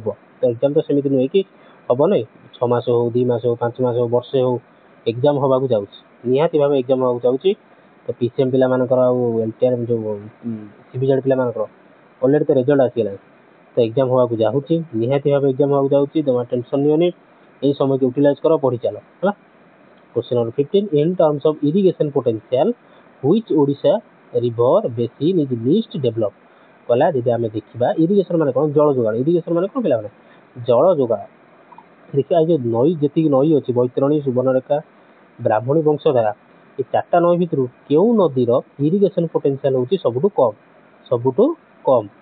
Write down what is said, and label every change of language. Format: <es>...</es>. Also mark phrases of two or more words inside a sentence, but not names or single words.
<or>ତ ଏକ୍ଜାମ୍ ତ ସେମିତି ନୁହେଁ କି ହେବ ନାହିଁ, 6 ମାସ ହଉ, 2 ମାସ ହଉ, 5 ମାସ ହଉ, ବର୍ଷେ ହଉ, ଏକ୍ଜାମ୍ ହେବାକୁ ଯାଉଛି, ନିହାତି ଭାବେ ଏକ୍ଜାମ୍ ହେବାକୁ ଯାଉଛି। ତ PCM ପିଲାମାନଙ୍କର ଆଉ LTR ଯେଉଁ CBZ ପିଲାମାନଙ୍କର ଅଲରେଡ଼ି ତ ରେଜଲ୍ଟ ଆସିଗଲାଣି। ତ ଏକ୍ଜାମ୍ ହେବାକୁ ଯାଉଛି, ନିହାତି ଭାବେ ଏକ୍ଜାମ୍ ହେବାକୁ ଯାଉଛି। ତମେ ଟେନସନ୍ ନିଅନି, ଏଇ ସମୟକୁ ୟୁଟିଲାଇଜ୍ କର, ପଢ଼ି ଚାଲ ହେଲା।</or> <en>Question number 15, in terms of irrigation potential, which Odisha river basin is least developed?</en> <or>କହିଲା ଯଦି ଆମେ ଦେଖିବା ଇରିଗେସନ୍ ମାନେ କ'ଣ, ଜଳ ଯୋଗାଣ। ଇରିଗେସନ୍ ମାନେ କ'ଣ ପିଲାମାନେ, ଜଳ ଯୋଗାଣ। ଦେଖିବା ଏଇ ଯେଉଁ ନଈ, ଯେତିକି ନଈ ଅଛି, ବୈତରଣୀ, ସୁବର୍ଣ୍ଣରେଖା, ବ୍ରାହ୍ମଣୀ, ବଂଶଧାରା, ଏ 4ଟା ନଈ ଭିତରୁ କେଉଁ ନଦୀର</or> <en>irrigation potential</en> <or>ହେଉଛି ସବୁଠୁ କମ୍? ସବୁଠୁ କମ୍।</or>